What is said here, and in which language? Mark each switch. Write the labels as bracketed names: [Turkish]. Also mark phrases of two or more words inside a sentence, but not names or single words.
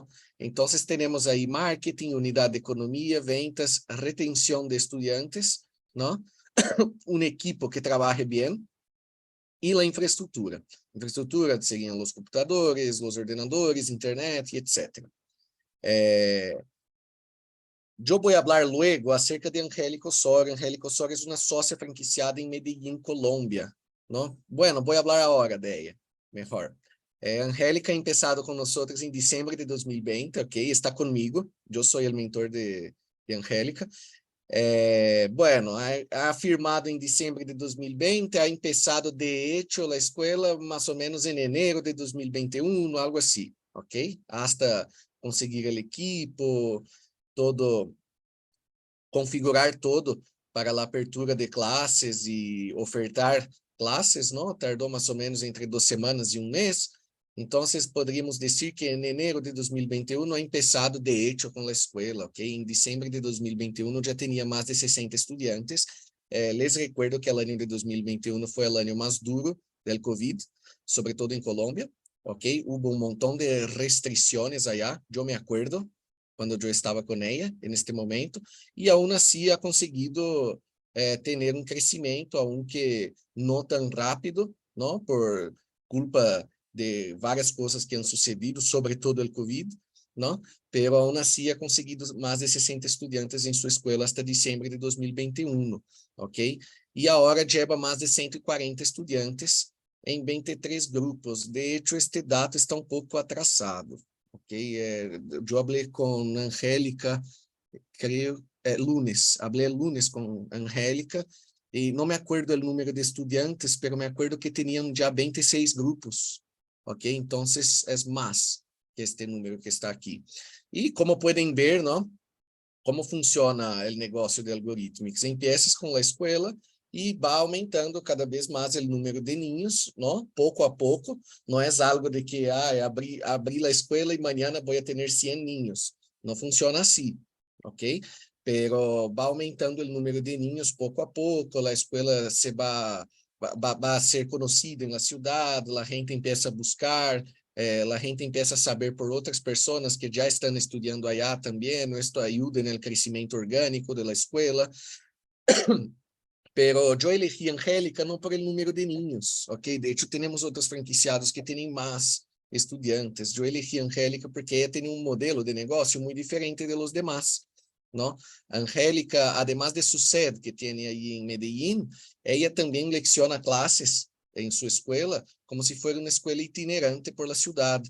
[Portuguese] Então, temos aí marketing, unidade de economia, ventas, retenção de estudantes, não? Um equipo que trabalhe bem, e a infraestrutura. Infraestrutura seriam os computadores, os ordenadores, internet, etc. Eu vou falar luego acerca de Angélica Osorio. Angélica Osorio é uma sócia franquiciada em Medellín, Colômbia. ¿No? Bueno, vou falar agora de ella, mejor. [Spanish] Angélica ha empezado con nosotros en diciembre de 2020, ok? Está conmigo, yo soy el mentor de Angélica. Bueno, ha firmado en diciembre de 2020, ha empezado de hecho la escuela más o menos en enero de 2021, algo así, ok? Hasta conseguir el equipo, [Portuguese] todo, configurar todo para a apertura de classes e ofertar classes, não? Tardou mais ou menos entre 2 semanas e 1 mês. Então, poderíamos dizer que em [Spanish] enero de 2021 ha empezado de hecho [Portuguese] com a escola, ok? Em dezembro de 2021 já tinha mais de 60 estudantes. [Spanish] Les recuerdo [Portuguese] que o ano de 2021 foi o ano mais duro do COVID, sobretudo em Colômbia, ok? Hubo um montão de restrições allá, eu [Spanish] me acuerdo, [Portuguese] quando eu estava com ela, neste momento, e aún assim [Spanish] ha conseguido [Portuguese] ter um crescimento, aunque não tão rápido, não? Por culpa de várias coisas que [Spanish] han sucedido, [Portuguese] sobretudo o Covid, não? Pero aún assim [Spanish] ha conseguido [Portuguese] mais de 60 estudantes em sua escola [Spanish] hasta diciembre de 2021, [Portuguese] ok? E agora lleva mais de 140 estudantes em 23 grupos. [Spanish] De hecho, [Portuguese] este dato está um pouco atrasado, ok? Eu falei com Angélica, creio, lunes, falei lunes com Angélica, e não [Spanish] me acuerdo [Portuguese] o número de estudantes, [Spanish] pero me acuerdo [Portuguese] que tinham já 26 grupos, ok? Então, é mais que este número que está aqui. E como podem ver, não? Como funciona o negócio de algoritmos? Empiezas com a escola e vai aumentando cada vez mais o número de ninhos, não? Pouco a pouco. Não é algo de que abrir a escola e amanhã vou ter 100 ninhos. Não funciona assim, ok? Pero vai aumentando o número de ninhos pouco a pouco. A escola se vai a ser conhecida na cidade, a gente [Spanish] empieza a buscar. [Portuguese] A gente [Spanish] empieza a saber [Portuguese] por outras pessoas que já estão estudando allá também, isso ajuda no crescimento orgânico da escola. Pero eu elegi Angélica não [Spanish] por el número de niños, [Portuguese] ok? [Spanish] De hecho, [Portuguese] temos outros franquiciados que têm mais estudantes. Eu elegi Angélica porque ela tem um modelo de negócio muito diferente [Spanish] de los demás, [Portuguese] não? Angélica, [Spanish] además de su sede [Portuguese] que tem aí em Medellín, ela também leciona classes em sua escola, como se fosse uma escola itinerante [Spanish] por la [Portuguese] cidade.